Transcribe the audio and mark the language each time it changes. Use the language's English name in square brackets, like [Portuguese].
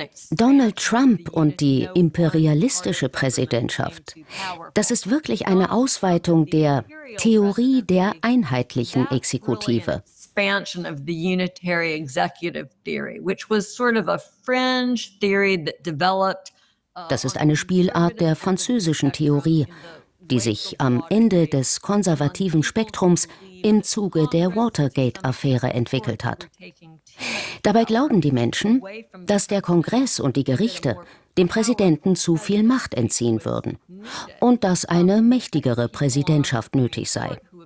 [German] Donald Trump und die imperialistische Präsidentschaft, das ist wirklich eine Ausweitung der Theorie der einheitlichen Exekutive. [English] Expansion of the unitary executive theory, which was sort of a fringe theory that developed. [German] Das ist eine Spielart der französischen Theorie, die sich am Ende des konservativen Spektrums im Zuge der Watergate-Affäre entwickelt hat. Dabei glauben die Menschen, dass der Kongress und die Gerichte dem Präsidenten zu viel Macht entziehen würden und dass eine mächtigere Präsidentschaft nötig sei.